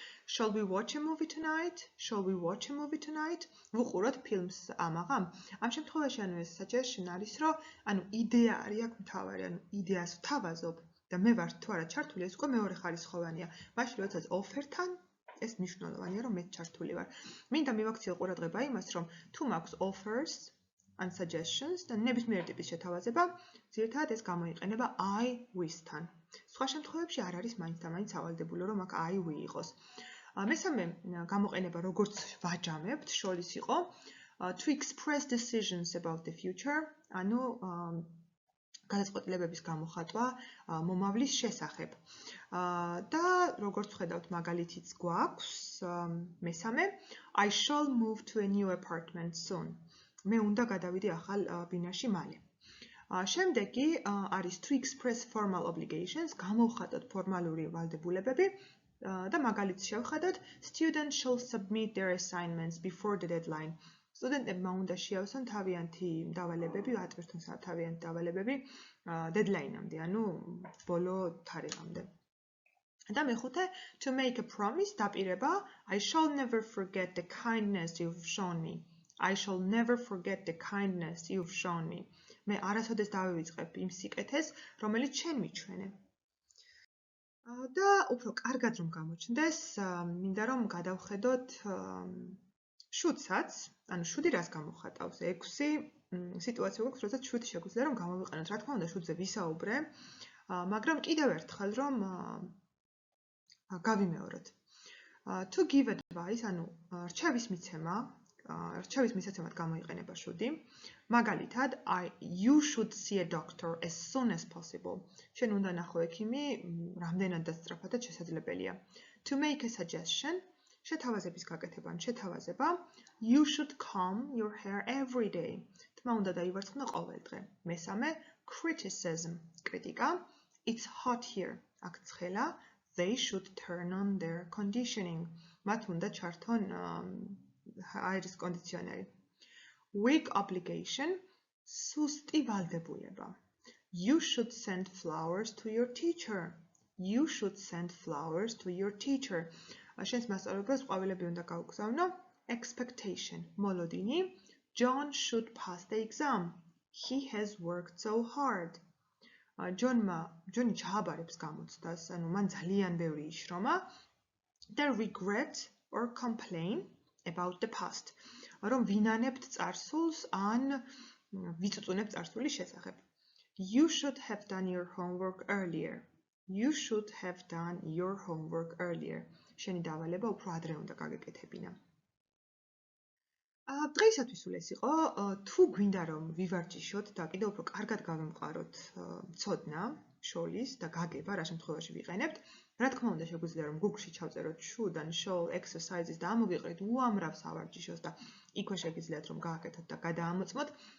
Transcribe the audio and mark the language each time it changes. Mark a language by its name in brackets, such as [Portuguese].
[English] Shall we watch a movie tonight? Shall we watch a movie tonight? [Georgian] ვუყუროთ ფილმს ამაღამ. ამ შემთხვევაში ანუ ეს suggestion არის, რომ ანუ იდეა არის აქ მთავარი, ანუ იდეას ვთავაზობ და მე ვარ თუ არა ჩართული, ეს უკვე მეორე ხარისხოვანია. მაშინ როდესაც offer-თან ეს მნიშვნელოვანია, რომ მეც ჩართული ვარ. მინდა მივაქციო ყურადღება იმას, რომ თუ მაქვს offers ან suggestions და ნებისმიერი ტიპის შეთავაზება ძირითადად ეს გამოიყენება I wish-თან. სხვა შემთხვევებში არ არის მაინც და მაინც სავალდებულო რომ აქ I we იყოს. მესამე გამოყენება როგორც ვაჯამებთ შორის იყო to express decisions about the future, ანუ გადაწყვეტილებების გამოხატვა მომავლის შესახებ. [English] და როგორც ხედავთ მაგალითიც გვაქვს მესამე I shall move to a new apartment soon. [Georgian] მე უნდა გადავიდე ახალ ბინაში მალე. [English] შემდეგი არის to express formal obligations, გამოვხატოთ ფორმალური ვალდებულებები და მაგალითს შევხედოთ students shall submit their assignments before the deadline. [Georgian] სტუდენტებმა უნდა შეავსონ თავიანთი დავალებები, ატვირთონ თავიანთი დავალებები deadline-ამდე, ანუ ბოლო თარიღამდე. [English] და მეხუთე to make a promise დაპირება I shall never forget the kindness you've shown me. I shall never forget the kindness you've shown me. [Georgian] მე არასოდეს დავივიწყებ იმ სიკეთეს, რომელიც შენ მიჩვენე. და უფრო კარგად რომ გამოჩნდეს, მინდა რომ გადავხედოთ should-საც, ანუ should-ი რას გამოხატავს? 6 სიტუაცია გვაქვს, როდესაც should შეგვიძლია რომ გამოვიყენოთ. რა თქმა უნდა, should-ზე ვისაუბრე, მაგრამ კიდევ ერთხელ რომ გავიმეოროთ. To give advice, ანუ რჩევის მიცემად გამოიყენება should-ი. [English] მაგალითად, you should see a doctor as soon as possible. [Georgian] შენ უნდა ნახო ექიმი რამდენად სწრაფადაც შესაძლებელია. [English] To make a suggestion, შეთავაზების გაკეთება, შეთავაზება. You should comb your hair every day. [Georgian] თმა უნდა დაივარცხნო ყოველ დღე. მესამე, criticism, კრიტიკა. [English] It's hot here. აქ ცხელა. They should turn on their conditioning. [Georgian] მათ უნდა ჩართონ აირის კონდიციონერი. [English] Weak obligation, სუსტი ვალდებულება. You should send flowers to your teacher. You should send flowers to your teacher. [Georgian] შენს მასწავლებლებს ყვავილები უნდა გაუგზავნო. Expectation, მოლოდინი. [English] John should pass the exam. He has worked so hard. [Georgian] ჯონი ჩააბარებს გამოცდას, ანუ მან ძალიან ბევრი იშრომა. [English] The regret or complain about the past. [Georgian] რომ ვინანებთ წარსულს ან ვიწუწუნებთ წარსულის შესახებ. [English] You should have done your homework earlier. You should have done your homework earlier. [Georgian] შენი დავალება უფრო ადრე უნდა გაგეკეთებინა. დღეისათვის სულ ეს იყო. თუ გვინდა რომ ვივარჯიშოთ და კიდევ უფრო კარგად გავემყაროთ ცოდნა შოლის და გაგება რა შემთხვევაში ვიყენებთ, რა თქმა უნდა შეგვიძლია რომ Google-ში ჩავწეროთ should and shall exercises და ამოვიყრით უამრავ სავარჯიშოს და იქვე შეგიძლიათ რომ გააკეთოთ და გადაამოწმოთ.